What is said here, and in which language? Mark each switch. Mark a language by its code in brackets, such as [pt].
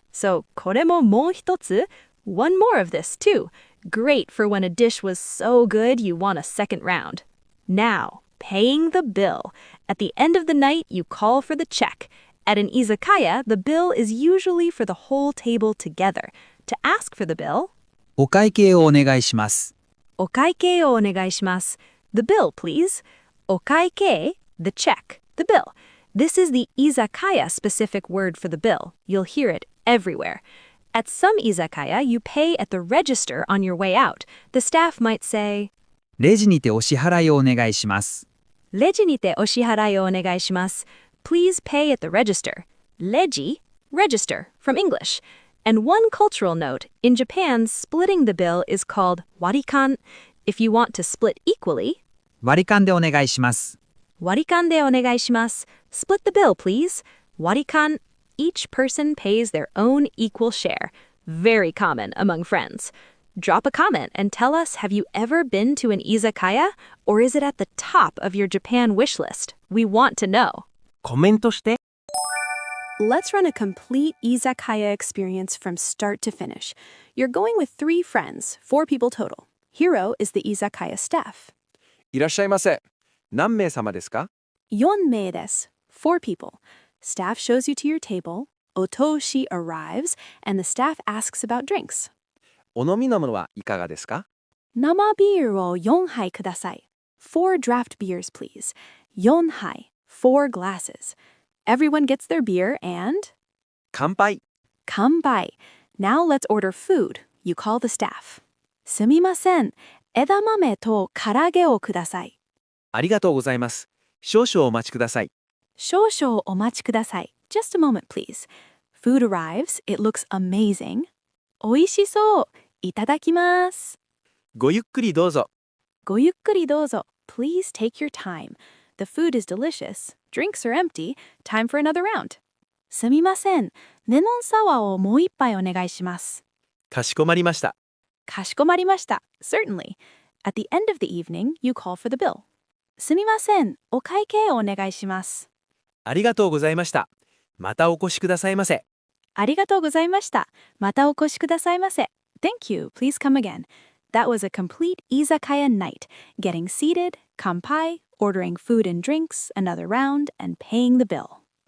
[en] So, [ja] kore mo mou hitotsu, [en] one more of this too. Great for when a dish was so good you want a second round. Now, paying the bill. At the end of the night, you call for the check. At an izakaya, the bill is usually for the whole table together. To ask for the bill, [ja] お会計をお願いします。 okaikei o onegaishimasu. [en] The bill, please. Okaikei, the check, the bill. This is the izakaya-specific word for the bill. You'll hear it everywhere. At some izakaya, you pay at the register on your way out. The staff might say, [ja] レジにてお支払いをお願いします。 Reji ni te oshiharai o onegaishimasu. [en] Please pay at the register. Reji, register, from English. And one cultural note, in Japan, splitting the bill is called warikan. If you want to split equally, [ja] 割り勘でお願いします。 warikan de onegaishimasu. [en] Split the bill, please. Warikan, each person pays their own equal share. Very common among friends. Drop a comment and tell us, have you ever been to an izakaya, or is it at the top of your Japan wish list? We want to know. [ja] コメントして。 [en] Let's run a complete izakaya experience from start to finish. You're going with 3 friends, 4 people total. Hiro is the izakaya staff. [ja] いらっしゃいませ。何名様ですか？ 4名です, [en] 4 people. Staff shows you to your table, O-tooshi arrives, and the staff asks about drinks. [ja] お飲み物はいかがですか？生ビールを4杯ください. [en] 4 draft beers, please. 4杯, 4 glasses. Everyone gets their beer and... [ja] 乾杯。乾杯. [en] Now let's order food. You call the staff. [ja] すみません。枝豆と唐揚げをください。ありがとうございます。少々お待ちください。少々お待ちください. [en] Just a moment, please. Food arrives. It looks amazing. [ja] おいしそう。いただきます。ごゆっくりどうぞ。ごゆっくりどうぞ. [en] Please take your time. The food is delicious. Drinks are empty. Time for another round. [ja] すみません。レモンサワーをもう一杯お願いします。かしこまりました。かしこまりました. [en] Certainly. At the end of the evening, you call for the bill. [ja] すみません。お会計をお願いします。ありがとうございました。またお越しくださいませ。ありがとうございました。またお越しくださいませ. [en] Thank you. Please come again. That was a complete izakaya night. Getting seated, kanpai, ordering food and drinks, another round, and paying the bill.